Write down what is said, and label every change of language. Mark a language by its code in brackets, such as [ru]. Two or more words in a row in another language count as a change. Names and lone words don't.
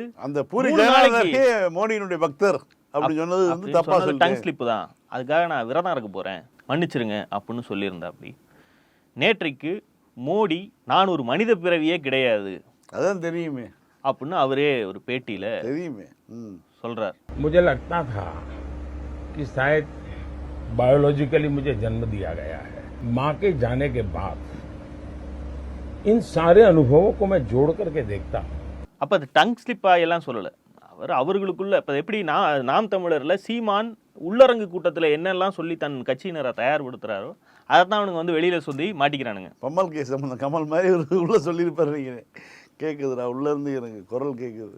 [ta] அந்த பூரி ஜெகநாதனுக்கு மோடியினுடைய பக்தர் அப்படி சொன்னது வந்து தப்பா சொல்லிட்டேன். [en] tongue slip [ta] தான், அதுக்காக நான் விரதம் இருக்க போறேன், மன்னிச்சிருங்க அப்படின்னு சொல்லியிருந்தா. அப்படி நேற்றைக்கு மோடி நான் ஒரு மனித பிறவியே கிடையாது அதான் தெரியுமே அப்படின்னு அவரே ஒரு பேட்டியில தெரியுமே சொல்றார். [hi] मुझे लगता था कि शायद बायोलॉजिकली मुझे जन्म दिया गया है। मां के जाने के बाद इन सारे अनुभवों को मैं जोड़ करके देखता हूं। [ta] அப்ப அது [en] tongue slip [ta] எல்லாம் சொல்லல, அவர்களுக்குள்ள இப்ப எப்படி நாம் தமிழர்ல சீமான் உள்ளரங்கு கூட்டத்தில் என்னெல்லாம் சொல்லி தன் கட்சியினரை தயார்படுத்துறாரோ அதைத்தான் அவனுங்க வந்து வெளியில சொல்லி மாட்டிக்கிறானுங்க. கமல் கேஸ் கமல் மாதிரி உள்ள சொல்லியிருப்பாரு, கேட்குதுடா உள்ள இருந்து எனக்கு குரல் கேட்குது.